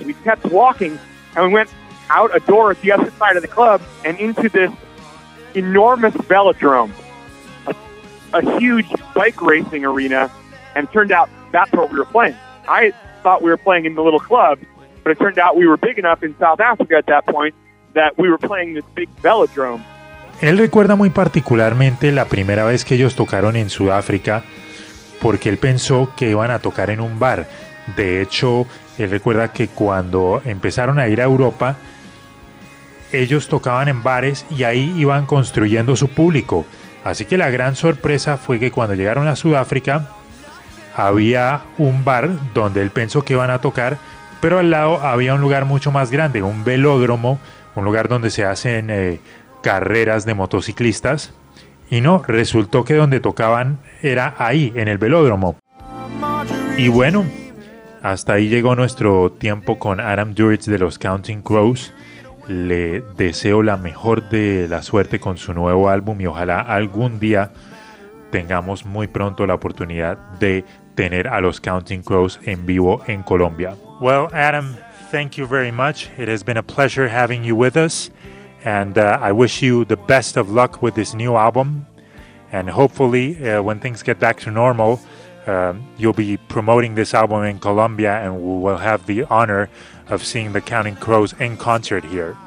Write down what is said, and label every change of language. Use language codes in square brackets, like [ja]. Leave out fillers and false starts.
[en] We kept walking, and we went out a door at the other side of the club and into this enormous velodrome, a huge bike racing arena, and it turned out that's what we were playing. I thought we were playing in the little club, but it turned out we were big enough in South Africa at that point that we were playing this big velodrome. [es] Él recuerda muy particularmente la primera vez que ellos tocaron en Sudáfrica, porque él pensó que iban a tocar en un bar. De hecho, él recuerda que cuando empezaron a ir a Europa, ellos tocaban en bares y ahí iban construyendo su público. Así que la gran sorpresa fue que cuando llegaron a Sudáfrica, había un bar donde él pensó que iban a tocar, pero al lado había un lugar mucho más grande, un velódromo, un lugar donde se hacen carreras de motociclistas. Y no, resultó que donde tocaban era ahí, en el velódromo. Y bueno, hasta ahí llegó nuestro tiempo con Adam Duritz de los Counting Crows. Le deseo la mejor de la suerte con su nuevo álbum y ojalá algún día tengamos muy pronto la oportunidad de tener a los Counting Crows en vivo en Colombia. [en] Well, Adam, thank you very much. It has been a pleasure having you with us. And I wish you the best of luck with this new album. And hopefully, when things get back to normal, you'll be promoting this album in Colombia and we will have the honor of seeing the Counting Crows in concert here.